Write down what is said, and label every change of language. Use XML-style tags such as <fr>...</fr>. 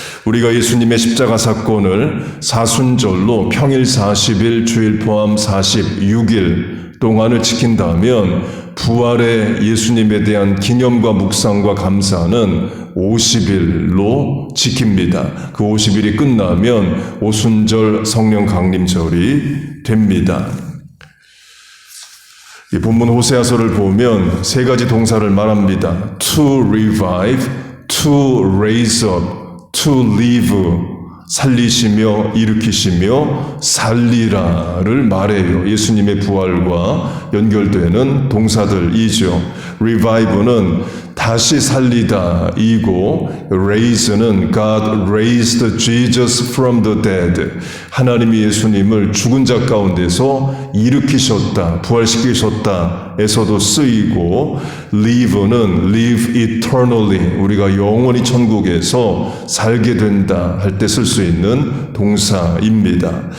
<ko>우리가 예수님의 십자가 사건을 사순절로 평일 40일, 주일 포함 46일 동안을 지킨다면 부활의 예수님에 대한 기념과 묵상과 감사는 50일로 지킵니다. 그 50일이 끝나면 오순절 성령 강림절이 됩니다. 이 본문 호세아서를 보면 세 가지 동사를 말합니다.</ko> <en>To revive, to raise up, to live.</en> <ko>살리시며 일으키시며 살리라를 말해요. 예수님의 부활과 연결되는 동사들이죠. revive는 다시 살리다 이고 raise는</ko> <en>God raised Jesus from the dead.</en> <ko>하나님이 예수님을 죽은 자 가운데서 일으키셨다, 부활시키셨다 에서도 쓰이고 live는</ko> <en>live eternally.</en> <ko>우리가 영원히 천국에서 살게 된다 할 때 쓸 수 있는 동사입니다.</ko>